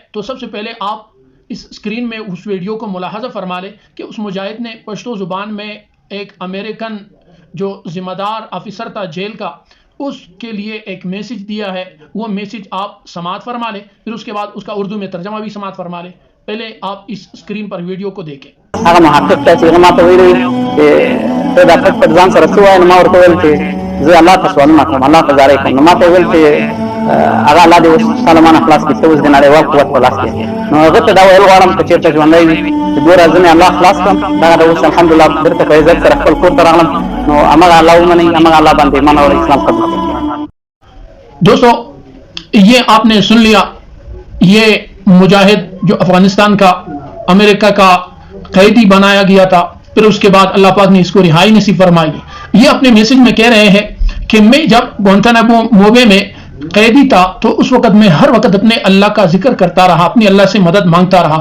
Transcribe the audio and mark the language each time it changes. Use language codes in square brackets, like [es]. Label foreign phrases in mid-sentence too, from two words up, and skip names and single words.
[ur] تو سب سے پہلے آپ اس اسکرین میں اس ویڈیو کو ملاحظہ فرما لیں کہ اس مجاہد نے پشتو زبان میں ایک امریکن جو ذمہ دار آفیسر تھا جیل کا، اس کے لیے ایک میسج دیا ہے۔ وہ میسج آپ سماعت فرما لیں، پھر اس کے بعد اس کا اردو میں ترجمہ بھی سماعت فرما لیں۔ پہلے آپ اس اسکرین پر ویڈیو کو دیکھیں۔ [ps] هغه محقق چې ما ته ویلي چې ته دا پټ پټ ځان سره څه وایې، نو ما ورته ویل چې زه الله ته سوالونه کوم، الله ته زارۍ کوم. نو ما ته ویل چې هغه الله دې اوس ستا له ما نه خلاص کړي، ته اوس د نړیوال قوت په لاس کې. نو هغه ته دا ویل غواړم که چېرته ژوندی وي چې ګوره زه مې الله خلاص کړم، دغه د اوس الحمدلله بېرته په عزت سره خپل کور ته راغلم. نو همغه الله ومنئ، همغه الله باندې ایمان راوړئ، اسلام قبول کړئ. [ur] دوستو، یہ آپ نے سن لیا، یہ مجاہد جو افغانستان کا امریکہ کا قیدی بنایا گیا تھا، پھر اس کے بعد اللہ پاک نے اس کو رہائی نصیب فرمائی۔ یہ اپنے میسج میں کہہ رہے ہیں کہ میں جب گوانتانامو بے میں قیدی تھا تو اس وقت میں ہر وقت اپنے اللہ کا ذکر کرتا رہا، اپنی اللہ سے مدد مانگتا رہا۔